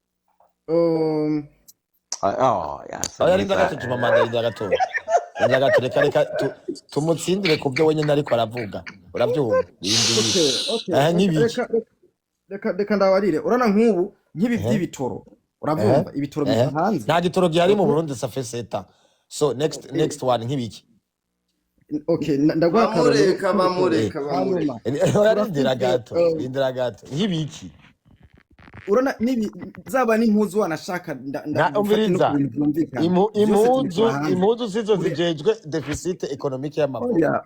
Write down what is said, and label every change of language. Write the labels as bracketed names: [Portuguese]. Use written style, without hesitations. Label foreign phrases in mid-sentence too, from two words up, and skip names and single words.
[Rundi] oya rinda gato mama rinda gato reka tumutsindire ku byo wenyine ariko aravuga urabyumva nk'ibiki reka ndawarire urana nk'ubu nk'ibi by'ibitoro urabyumva ibitoro biva hanze nta gitoro gihari mu Burundi safe seta so [English] next one [Rundi] nk'ibiki okay ndagwakareka bamureka indira gato nk'ibiki urana nibi zaba n'impuzu wanashaka umviriza impuzu zizo zijejwe [French] deficit economique [Rundi] y'amafaranga